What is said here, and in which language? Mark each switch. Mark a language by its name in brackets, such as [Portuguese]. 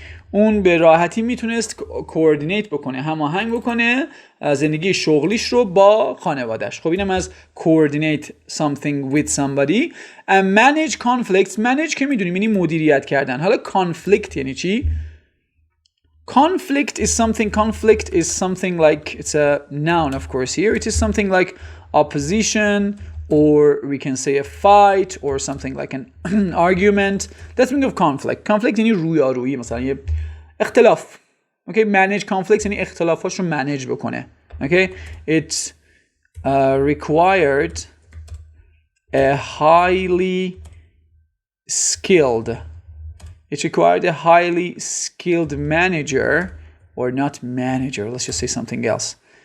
[Persian] اون به راحتی میتونست کوردینیت بکنه، هماهنگ بکنه زندگی شغلیش رو با خانواده‌اش. خب اینم از coordinate something with somebody. [English] manage conflicts. [Persian] manage که میدونیم یعنی مدیریت کردن. [English] حالا conflict یعنی چی؟ Conflict is something like, it's a noun of course here. It is something like opposition, or we can say a fight, or something like an argument. That's meaning of conflict. [Persian] Conflict یعنی رویارویی، مثلا یه اختلاف. [English] Okay, manage conflicts یعنی اختلافاش رو manage بکنه. Okay, it required a highly skilled manager, or not manager, let's just say something else.